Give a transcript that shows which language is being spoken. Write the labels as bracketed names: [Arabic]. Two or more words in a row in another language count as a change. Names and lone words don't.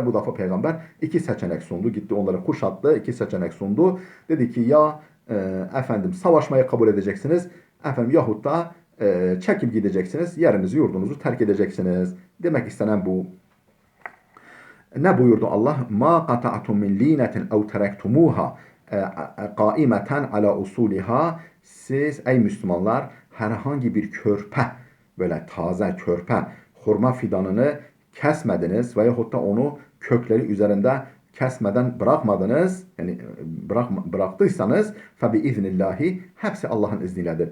[Turkish] Bu defa Peygamber 2 seçenek sundu, gitti onları kuşattı, 2 seçenek sundu. Dedi ki ya efendim savaşmayı kabul edeceksiniz, efendim yahut da çekip gideceksiniz, yerinizi yurdunuzu terk edeceksiniz. Demek istenen bu. Ne buyurdu Allah? [Arabic] ما قطعتم من لينة أو تركتموها قائمة على أصولها. [Turkish] Siz ey Müslümanlar herhangi bir körpe, böyle taze körpe hurma fidanını kesmediniz veyahut da onu kökleri üzerinde kesmeden bırakmadınız. Yani bıraktıysanız [Arabic] فبإذن الله, [Turkish] hepsi Allah'ın izniyledir.